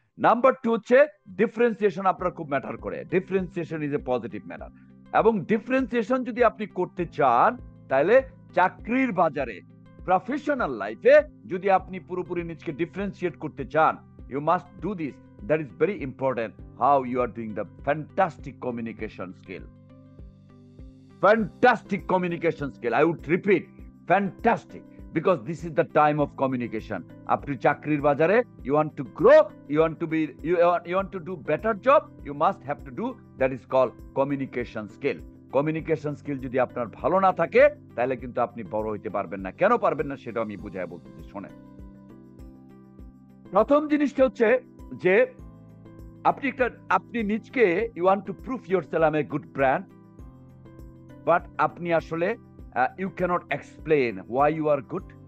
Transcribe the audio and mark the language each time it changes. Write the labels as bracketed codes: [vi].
[bn] Number 2 হচ্ছে differentiation আপনার খুব ম্যাটার করে। [en] differentiation is a positive matter, [bn] এবং ডিফারেন্সিয়েশন যদি আপনি করতে চান তাহলে চাকরির বাজারে, প্রফেশনাল লাইফে যদি আপনি পুরোপুরি নিজকে ডিফারেন্সিয়েট করতে চান, [en] you must do this. That is very important, how you are doing the fantastic communication skill. Fantastic communication skill, I would repeat, fantastic, because this is the time of communication. [bn] আপনি চাকরির বাজারে [en] you want to grow, you want to do better job, you must have to do, that is called communication skill. [bn] Communication skill যদি আপনার ভালো না থাকে তাহলে কিন্তু আপনি বড় হইতে পারবেন না। কেন পারবেন না সেটা আমি বুঝায় বলতেছি, শোনেন। প্রথম জিনিসটা হচ্ছে যে আপনি নিজকে [en] you want to prove yourself I am a good brand, but [bn] আপনি আসলে [en] You can't explain why you are good.